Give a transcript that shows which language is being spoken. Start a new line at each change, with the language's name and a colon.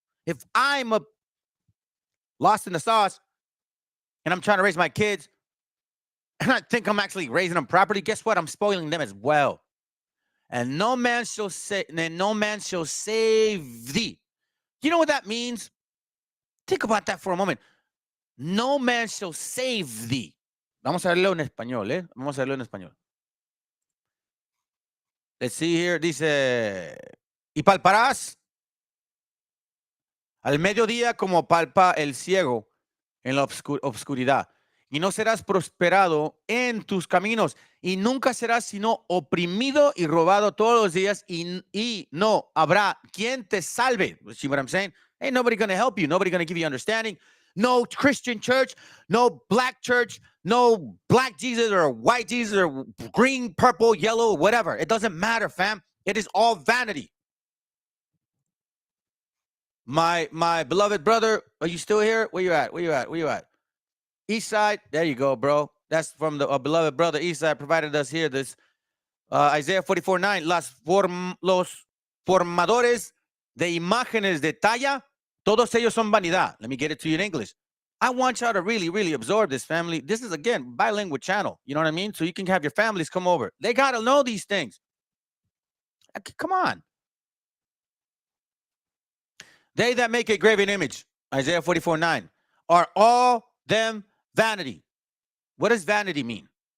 English: If I'm lost in the sauce and I'm trying to raise my kids, and I think I'm actually raising them properly, guess what? I'm spoiling them as well. And no man shall save thee. You know what that means? Think about that for a moment. No man shall save thee.
Spanish: Vamos a leerlo en español, ¿eh? Vamos a leerlo en español.
English: Let's see here.
Spanish: Dice, y palparás al mediodía como palpa el ciego en la obscuridad. Y no serás prosperado en tus caminos, y nunca serás sino oprimido y robado todos los días, y no habrá quien te salve.
English: See what I'm saying? Ain't nobody going to help you. Nobody going to give you understanding. No Christian church, no black church, no black Jesus or white Jesus or green, purple, yellow, whatever. It doesn't matter, fam. It is all vanity. My beloved brother, are you still here? Where you at? Where you at? Where you at? East Side, there you go, bro. That's from the beloved brother East Side provided us here this Isaiah 44:9.
Spanish: Los formadores de imágenes de talla, todos ellos son vanidad.
English: Let me get it to you in English. I want y'all to really, really absorb this, family. This is, again, bilingual channel. You know what I mean? So you can have your families come over. They got to know these things. Come on. They that make a graven image, Isaiah 44:9, are all them vanity. What does vanity mean?